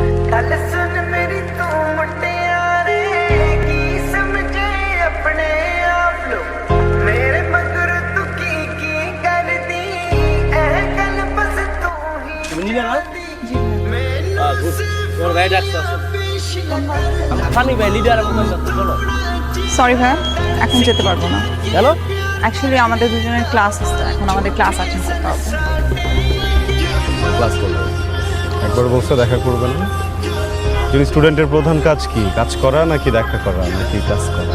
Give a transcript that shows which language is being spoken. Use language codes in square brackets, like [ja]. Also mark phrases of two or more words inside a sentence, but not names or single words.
[pa] ਗੱਲ ਸੁਣ ਮੇਰੀ ਤੂੰ ਮੁਟਿਆਰੇ ਕੀ ਸਮਝੇ ਅਪਣੇ ਆਪ ਲੋ ਮੇਰੇ ਮਗਰ ਤੂੰ ਕੀ ਕਰ ਦੀ ਏ ਗੱਲ ਬਸ ਤੂੰ ਹੀ [bn] তুমি নিলে না গুড তোমার গাড়ি ডাকছে সানি ভাই লিডার আমাদের সাথে চলো সরি ভাইয়া এখন যেতে পারবো না কেন অ্যাকচুয়ালি আমাদের দুজনের ক্লাস আছে এখন আমাদের [en] class attend [bn] করতে হবে ক্লাস করবো একবার বলছে দেখা করবেন না যদি স্টুডেন্টের প্রধান কাজ কি কাজ করা নাকি দেখা করা নাকি ক্লাস করা